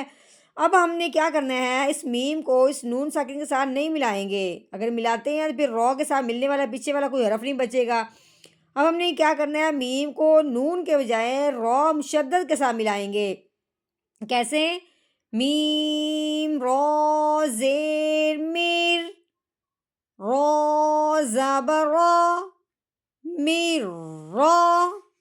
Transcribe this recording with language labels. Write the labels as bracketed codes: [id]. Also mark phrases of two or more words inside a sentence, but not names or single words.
[ur] اب ہم نے کیا کرنا ہے، اس میم کو اس نون ساکن کے ساتھ نہیں ملائیں گے، اگر ملاتے ہیں تو پھر رو کے ساتھ ملنے والا پیچھے والا کوئی حرف نہیں بچے گا۔ اب ہم نے کیا کرنا ہے، میم کو نون کے بجائے رو مشدد کے ساتھ ملائیں گے۔ کیسے؟ میم رو زیر میر، رو زبر رو، میر رو،